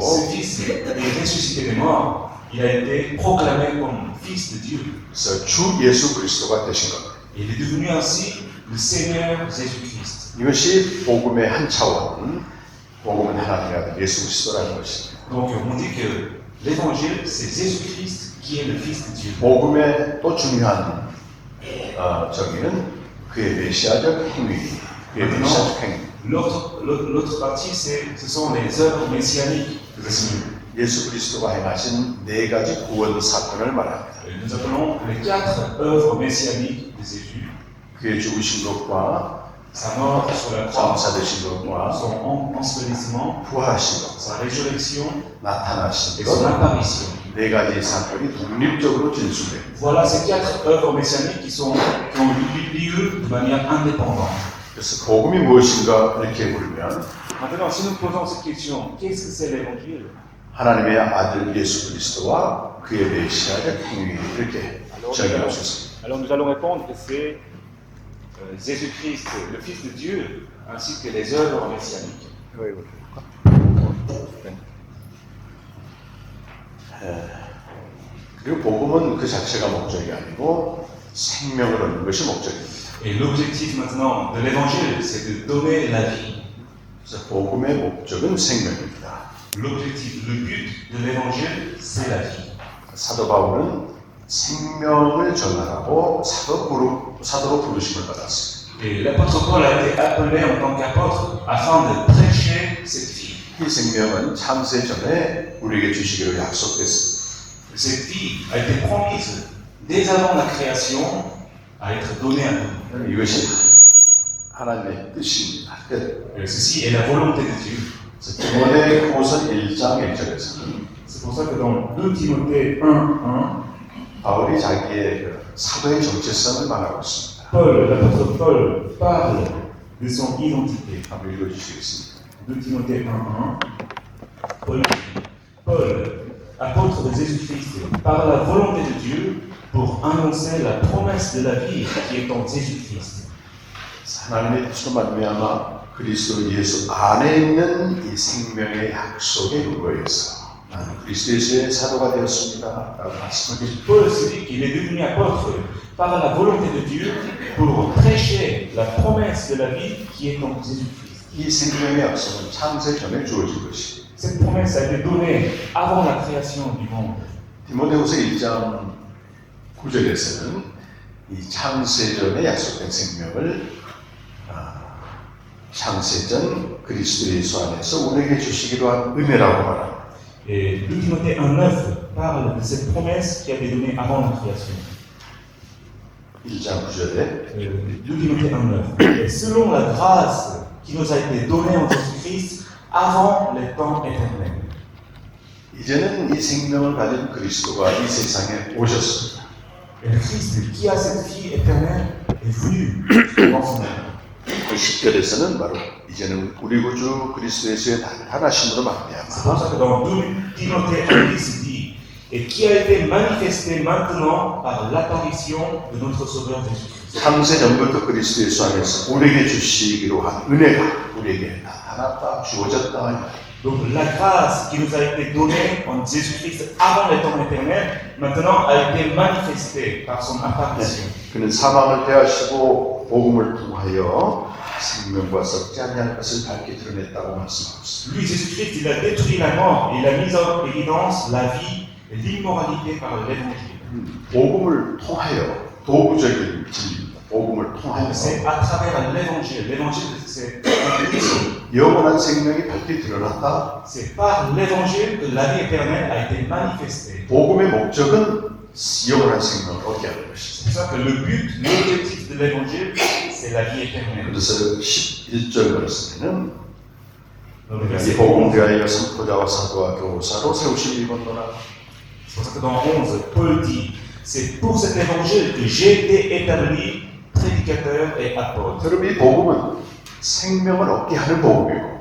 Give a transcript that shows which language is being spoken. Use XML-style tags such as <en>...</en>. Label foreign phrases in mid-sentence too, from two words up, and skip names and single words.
<fr>Ce Fils est ressuscité des morts. Il a été proclamé comme Fils de Dieu.</fr> <ko>그래서 주 예수 그리스도가 되신 겁니다.</ko> <fr>Il est devenu ainsi le Seigneur Jésus-Christ.</fr> <ko>이것이 복음의 한 차원, 복음은 하나님의 아들 예수 그리스도라는 것입니다.</ko> <fr>Donc on dit que l'évangile, c'est Jésus-Christ qui est le Fils de Dieu.</fr> <ko>복음의 또 중요한 정의는 그의 메시아적 행위, 그의 메시아적 행위.</ko> <fr>L'autre partie, ce sont les œuvres messianiques de Jésus.</fr> <ko>예수 그리스도가 행하신 네 가지 구원 사건을 말합니다.</ko> <fr>Nous appelons les 4 œuvres messianiques de Jésus.</fr> <ko>그의 죽으신 것과</ko> <fr>Sa mort sur la croix,</fr> <ko>감사되신 것과</ko> <fr>son ensevelissement,</fr> <ko>부활하신 것,</ko> <fr>sa résurrection</fr> <ko>나타나신</ko> <fr>et son</fr> <ko>것,</ko> <fr>apparition.</fr> <ko>네 가지 사건이 독립적으로 진술됩니다.</ko> <fr>Voilà ces 4 œuvres messianiques qui ont lieu de manière indépendante.</fr> <ko>그래서 복음이 무엇인가 이렇게 물으면</ko> <fr>Maintenant, si nous posons cette question, qu'est-ce que c'est l'évangile?</fr> <ko>하나님의 아들 예수 그리스도와 그의 메시아적 행위 이렇게 정의할 수 있습니다.</ko> <fr>Alors nous allons répondre que c'est Jésus-Christ, le Fils de Dieu, ainsi que les œuvres messianiques.</fr> <ko>그리고 복음은 그 자체가 목적이 아니고 생명을 얻는 것이 목적입니다.</ko> <fr>Et l'objectif maintenant de l'évangile, c'est de donner la vie.</fr> <ko>그래서 복음의 목적은 생명입니다.</ko> <fr>L'objectif, le but de l'évangile, c'est la vie.</fr> <ko>사도 바울은 생명을 전하라고 사도로 부르심을 받았습니다.</ko> <fr>Et l'apôtre Paul a été appelé en tant qu'apôtre afin de prêcher cette vie.</fr> <ko>이 생명은 창세 전에 우리에게 주시기로 약속됐습니다.</ko> <fr>Cette vie a été promise dès avant la création à être donnée à nous.</fr> <ko>이것이 하나님의 뜻입니다. 뜻.</ko> <fr>Et ceci est la volonté de Dieu.</fr> <ko>디모데후서 1장 1절에서는</ko> <fr>C'est pour ça que dans 2 Timothée 1,</fr> <ko>바울이 자기의 사도의 정체성을 말하고 있습니다.</ko> <fr>l'apôtre Paul parle de son identité.</fr> <ko>한번 읽어주시겠습니다.</ko> <fr>2 Timothée 1, Paul, apôtre de Jésus-Christ, par la volonté de Dieu, pour annoncer la promesse de la vie qui est en Jésus-Christ.</fr> <ko>하나님의 뜻으로 말미암아 그리스도 예수 안에 있는 이 생명의 약속에 근거해서 나는 그리스도 예수의 사도가 되었습니다. 라고 말씀하셨습니다.</ko> <fr>Paul se dit qu'il est devenu apôtre par la volonté de Dieu pour prêcher la promesse de la vie qui est en Jésus-Christ.</fr> <ko>이 생명의 약속은 창세 전에 주어진 것이</ko> <fr>Cette promesse a été donnée avant la création du monde.</fr> <ko>디모데후서 1장 9절에서는 이 창세전에 약속된 생명을 창세전 그리스도 예수 안에서 우리에게 주시기로 한 은혜라고 말합니다.</ko> <fr>Et 2 Timothée 1,9 parle de cette promesse qui a été donnée avant la création.</fr> <ko>1장 9절에</ko> <fr>2 Timothée 1,9. Et selon la grâce qui nous a été donnée en Jésus-Christ avant les temps éternels.</fr> <ko>이제는 이 생명을 가진 그리스도가 이 세상에 오셨습니다.</ko> <fr>Et le Christ qui a cette vie éternelle est venu dans son œuvre.</fr> <ko>10절에서는 바로 이제는 우리 구주 그리스도 예수의 나타나심으로</ko> <fr>C'est pour</fr> <ko>말미암아</ko> <fr>ça que dans 2 Timothée 1,10 il dit et qui a été manifesté maintenant par l'apparition de notre Sauveur Jésus-Christ.</fr> <ko>창세 전부터 그리스도 예수 안에서 우리에게 주시기로 한 은혜가 우리에게 나타났다 주어졌다.</ko> <fr>Donc la grâce qui nous a été donnée en Jésus-Christ avant les temps éternels, maintenant a été manifestée par son apparition.</fr> <ko>그는 사망을 대하시고 복음을 통하여 생명과 썩지 아니할 것을 밝게 드러냈다고 말씀하고 있습니다.</ko> <fr>Lui, Jésus-Christ, il a détruit la mort et il a mis en évidence la vie et l'immoralité par l'évangile.</fr> <ko>복음을 통하여 도구적인 진리입니다. 복음을 통하여</ko> <fr>C'est à travers l'évangile. L'évangile, c'est un outil.</fr> <ko>영원한 생명이 밝게 드러났다.</ko> <fr>C'est par l'évangile que la vie éternelle a été manifestée.</fr> <ko>복음의 목적은 영원한 생명을 얻게 하는 것이죠.</ko> <fr>C'est pour ça que le but, l'objectif de l'évangile, c'est la vie éternelle.</fr> <ko>그래서 11절 말씀에는</ko> <fr>Donc, le</fr> <ko>이</ko> <fr>verset</fr> <ko>복음</ko> <fr>11,</fr> <ko>대하여 선포자와 사도와 교사로 세우신 일본도나</ko> <fr>c'est pour ça que dans 11, Paul dit, c'est pour cet évangile que j'ai été établi prédicateur et apôtre.</fr> <ko>여러분 이 복음은 생명을 얻게 하는 복음이고</ko>